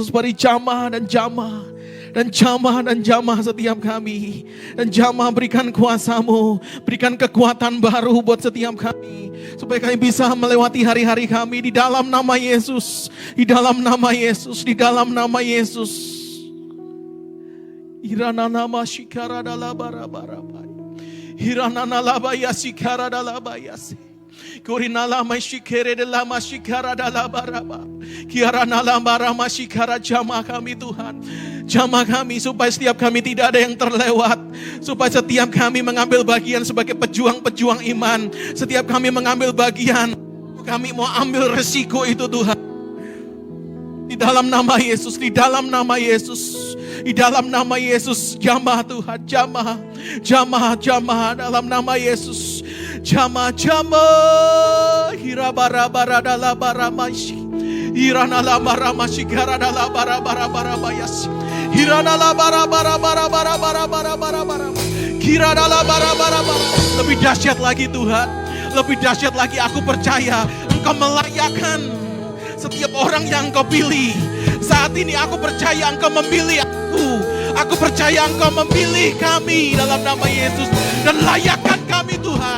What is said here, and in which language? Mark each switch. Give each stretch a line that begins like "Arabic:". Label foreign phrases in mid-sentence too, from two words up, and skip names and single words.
Indonesian: Beri jamah dan jamah Dan jamah setiap kami. Dan jamah berikan kuasa-Mu, berikan kekuatan baru buat setiap kami. Supaya kami bisa melewati hari-hari kami di dalam nama Yesus. Di dalam nama Yesus, di dalam nama Yesus. Irana nama shikara dalabarabarabai. Hirana labaya shikara dalabayasi. Korina lama shikere de lama shikara dalabaraba. Kiarana lama shikara jamah kami Tuhan. Jamah kami supaya setiap kami tidak ada yang terlewat. Supaya setiap kami mengambil bagian sebagai pejuang-pejuang iman. Setiap kami mengambil bagian. Kami mau ambil resiko itu Tuhan. Di dalam nama Yesus, di dalam nama Yesus. Di dalam nama Yesus, jamah Tuhan, jamah, jamah, jamah dalam nama Yesus. Jamah, jamah, hirabara-bara dalabara-mashi. Hiranalabara-mashi garadalabara-bara-bara-bara-bayasi. Hiranalabara-bara-bara-bara-bara-bara-bara-bara. Kiradalabara-bara-bara. Lebih dahsyat lagi Tuhan, lebih dahsyat lagi aku percaya Engkau melayakkan setiap orang yang Engkau pilih. Saat ini aku percaya Engkau memilih aku. Aku percaya Engkau memilih kami dalam nama Yesus. Dan layakkan kami Tuhan.